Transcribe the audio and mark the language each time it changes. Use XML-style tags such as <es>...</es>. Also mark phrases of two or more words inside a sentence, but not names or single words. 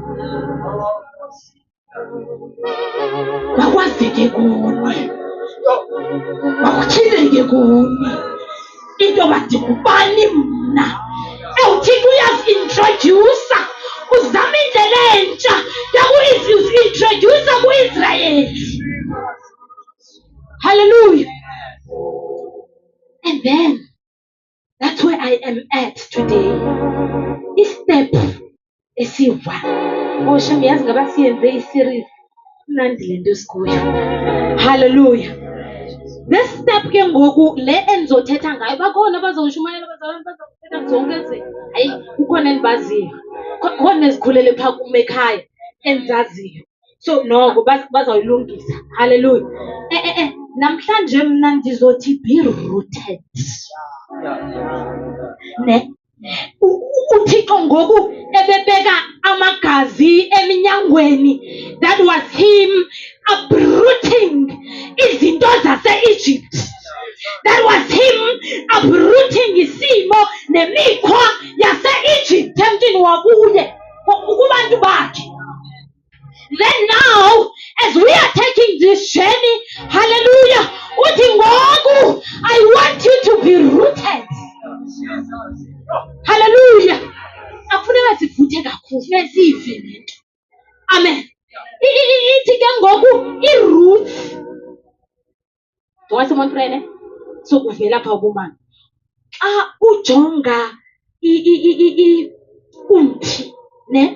<xh>Bakwazeke kuni, bakutyhileke kuni into bathi ngubani mna. UThixo uyazi-introducer, uzama indlela entsha yaku-introducer ku-Israyeli. Hallelujah.</xh> <en>And then that's where I am at today.</en> <xh>Istep esi-1. Shem yazi ngaba siyenze i-series. Mnandi le nto esikuyo. Hallelujah.</xh> <en>This step</en> <xh>ke ngoku le endizothetha ngayo, bakhona bazawushumayela bazawuthetha zonke ezinto. Hayi, kukhona endibaziyo, khona ezikhulele phaa kum ekhaya endizaziyo. So noko bazawuyilungisa. Hallelujah. Namhlanje mna ndizothi</xh> <en>be rooted.</en> <xh>Ne? uThixo ngoku ebebeka amagazi eminyangweni,</xh> <en>that was him uprooting</en> <xh>izinto zase-Egypt.</xh> <en>That was him uprooting</en> <xh>isimo nemikhwa yase-Egypt emntwini wakuye kubantu bakhe.</xh> <en>Then now, as we are taking this journey, hallelujah,</en> <xh>uthi ngoku</xh> <en>I want you to be rooted. Hallelujah.</en> <xh>Akufuneka sivuthe kakhulu, funeka siyive le nto. Amen. Ithi ke ngoku i-roots. Ndingathi friend sokuvela pha kumama. Xa ujonga umthi, ne?</xh>